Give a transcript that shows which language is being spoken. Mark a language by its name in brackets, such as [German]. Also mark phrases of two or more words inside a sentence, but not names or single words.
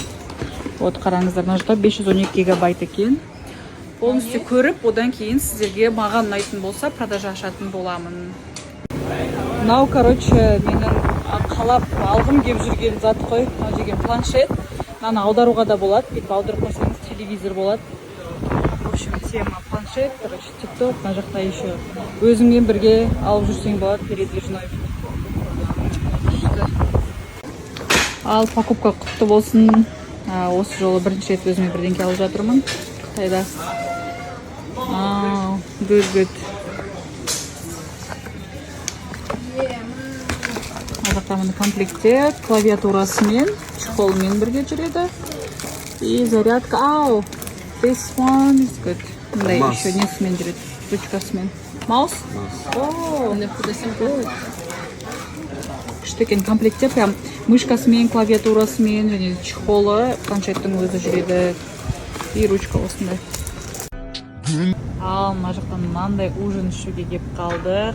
[Kazakh] Вот қараңыздар, мына жақта 512 гигабайт екен. Полностью көріп, одан кейін сіздерге маған ұнайтын болса продажа ашатын боламын. Мынау, короче, менің қалап алғым келіп жүрген зат қой. Мынау деген планшет. Мынаны аударуға да болады, бүйтіп аударып қойсаңыз телевизор болады. [Russian] В общем, [Kazakh] тема планшет, короче, тикток, мына жақта еще өзіңмен бірге алып жүрсең болады передвижной. Ал покупка құтты болсын. Осы жолы бірінші рет өзіме бірдеңке алып жатырмын Қытайда. [English] Good. [Kazakh] Мына комплектте клавиатурасымен, чехолмен бірге жүреді. [Russian] И зарядка. [English] This one is good. [Kazakh] Мындай еще несімен жүреді, ручкасымен. Маус? Күшті екен комплектте, прям мышкасымен, клавиатурасымен және чехолы, планшеттің өзі жүреді. [Russian] И ручка осындай. [Kazakh] Ал мына жақтан мынандай ужин ішуге кеп қалдық.